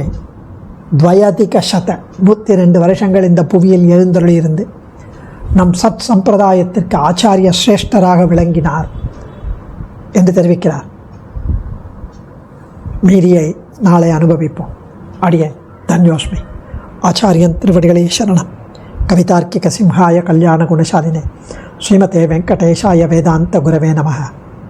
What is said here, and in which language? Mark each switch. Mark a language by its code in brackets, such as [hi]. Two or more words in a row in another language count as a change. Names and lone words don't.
[ta] துவயதிக சத 102 வருஷங்கள் இந்த புவியில் எழுந்தருளியிருந்து நம் சத் சம்பிரதாயத்திற்கு ஆச்சாரிய சிரேஷ்டராக விளங்கினார். என்று தெரிவிக்கிறார். மீதியை நாளை அனுபவிப்போம். அடியேன் தன்யோஸ்மி. ஆச்சாரியன் திருவடிகளே சரணம். [sa] कवितार्किक सिंहाय कल्याण गुणशालिने श्रीमते वेङ्कटेशाय वेदान्त गुरवे नमः.